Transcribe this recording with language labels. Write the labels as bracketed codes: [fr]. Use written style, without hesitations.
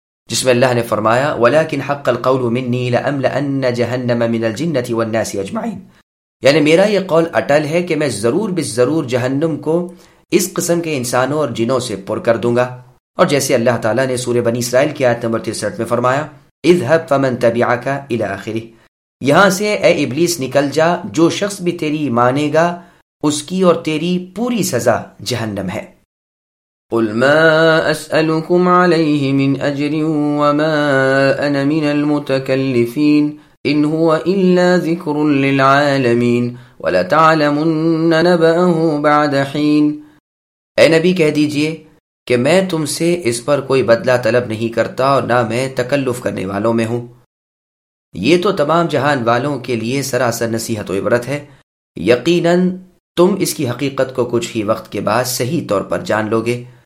[ur] جس میں اللہ نے فرمایا [ar] ولکن حق القول منی لأملأن جہنم من الجنۃ والناس اجمعین، [ur] یعنی میرا یہ قول اٹل ہے کہ میں ضرور بالضرور جہنم کو اس قسم کے انسانوں اور جنوں سے پر کر دوں گا۔ اور جیسے اللہ تعالیٰ نے سورہ بنی اسرائیل کی آیت نمبر 63 میں فرمایا [ar] اذهب فمن تبعك الى اخره، [ur] یہاں سے اے ابلیس نکل جا، جو شخص بھی تیری مانے گا اس کی اور تیری پوری سزا جہنم ہے۔ [ar] قل ما اسالكم عليه من اجر وما انا من المتكلفين ان هو الا ذكر للعالمين ولا تعلمن نبأه بعد حين، [ur] اے نبی کہہ دیجئے کہ میں تم سے اس پر کوئی بدلہ طلب نہیں کرتا اور نہ میں تکلف کرنے والوں میں ہوں، یہ تو تمام جہان والوں کے لیے سراسر نصیحت و عبرت ہے، یقیناً تم اس کی حقیقت کو کچھ ہی وقت کے بعد صحیح طور پر جان لوگے۔